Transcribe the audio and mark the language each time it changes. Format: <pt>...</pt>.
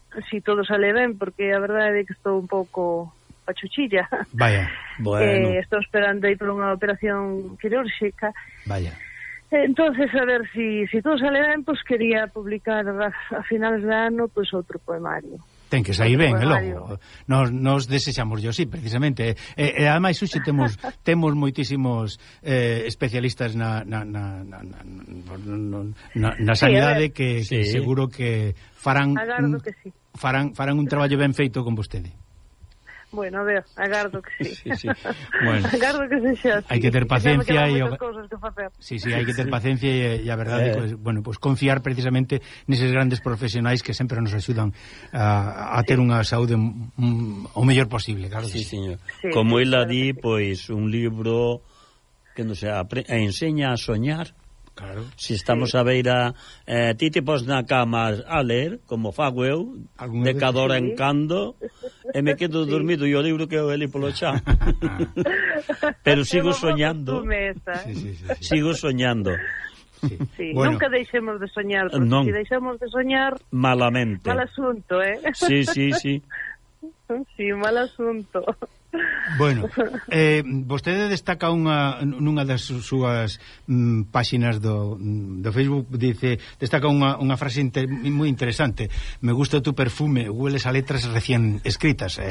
<gl>Si todo sale ben, porque a verdade é que estou un pouco... pachuchilla. Vaya, bueno. Estou esperando aí por unha operación quirúrxica. Vaya. Entonces, a ver, si todo sale ben, pues quería publicar a finales de ano, pues outro poemario. Ten que sair ben, logo. Nos desexamos yo, sí, precisamente. Ademais, xuxa, temos moitísimos especialistas na sanidade que seguro que farán un traballo ben feito con vostede. Bueno, a ver, agardo que sí. Sí, sí. Bueno, agardo que sí, sí. Hay que ter paciencia que y cosas que facer. Sí, sí, hay que ter paciencia y a verdade pues, bueno, pues confiar precisamente neses grandes profesionais que sempre nos axudan a ter unha saúde o mellor posible, claro. Sí, señor. Sí, como ela claro di, pois pues, un libro que nos enseña a soñar. Claro. Si estamos sí. a beira ti te pos na cama a ler como fago eu de cada hora en cando e me quedo sí. dormido e o libro que eu li polo chá pero sigo soñando sigo soñando sí. Sí. Bueno. Nunca deixemos de soñar porque si deixemos de soñar malamente mal asunto, eh? Sí, sí, sí. Sí, mal asunto. Bueno, vostede destaca nunha das súas páxinas do Facebook, dice, destaca unha frase moi interesante.</gl> <es>Me gusta tu perfume, hueles a letras recién escritas,</es>